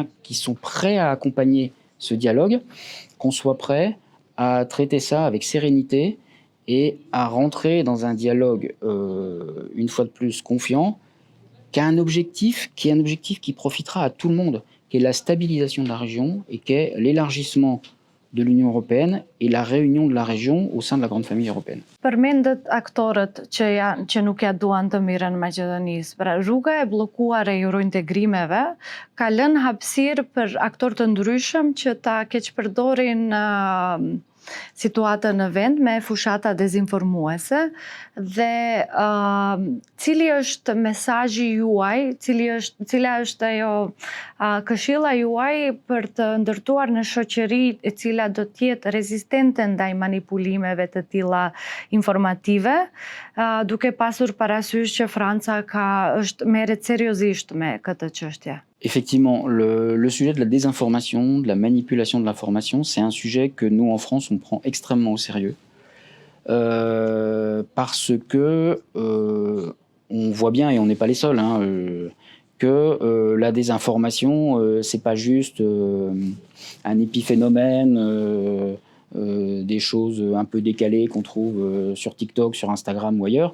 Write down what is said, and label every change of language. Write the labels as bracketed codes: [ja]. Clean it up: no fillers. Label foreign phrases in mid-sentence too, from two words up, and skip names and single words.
[fr] qui sont prêts à accompagner ce dialogue, qu'on soit prêts à traiter ça avec sérénité et à rentrer dans un dialogue, une fois de plus, confiant, qui est un objectif qui profitera à tout le monde, qui est la stabilisation de la région et qui est l'élargissement de l'Union européenne et la réunion de la région au sein de la grande famille européenne. [sq] Përmendet aktorët që nuk ja duan të mirën Maqedonisë. Pra, rruga e bllokuar e eurointegrimeve ka lënë hapësirë për aktorë të ndryshëm që ta keqpërdorin situatën në vend me fushata dezinformuese dhe cili është mesazhi juaj, cila është ajo këshilla juaj për të ndërtuar në shoqëri e cila do të jetë rezistente ndaj manipulimeve të tilla informative, duke pasur parasysh që Franca merret seriozisht me këtë çështje. [fr] Effectivement, le sujet de la désinformation, de la manipulation de l'information, c'est un sujet que nous, en France, on prend extrêmement au sérieux. Parce que on voit bien, et on n'est pas les seuls, que la désinformation, c'est pas juste un épiphénomène, des choses un peu décalées qu'on trouve sur TikTok, sur Instagram ou ailleurs.